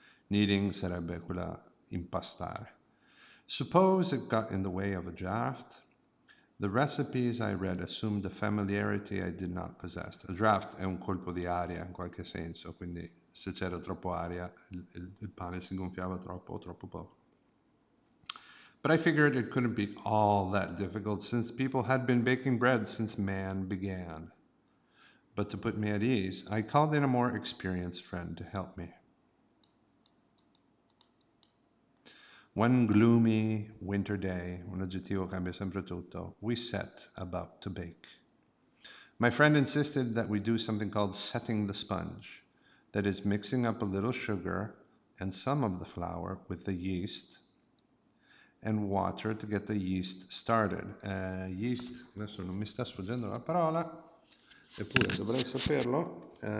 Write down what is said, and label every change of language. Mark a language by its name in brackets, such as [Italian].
[Italian] Kneading sarebbe quella impastare. [English] Suppose it got in the way of a draft. The recipes I read assumed a familiarity I did not possess. [Italian] A draft è un colpo di aria in qualche senso, quindi se c'era troppo aria il pane si gonfiava troppo o troppo poco. [English] But I figured it couldn't be all that difficult since people had been baking bread since man began. But to put me at ease, I called in a more experienced friend to help me. One gloomy winter day, [Italian] un aggettivo cambia sempre tutto, [English] we set about to bake. My friend insisted that we do something called setting the sponge, that is, mixing up a little sugar and some of the flour with the yeast and water to get the yeast started. [Italian] Yeast, adesso non mi sta sfuggendo la parola, eppure dovrei saperlo.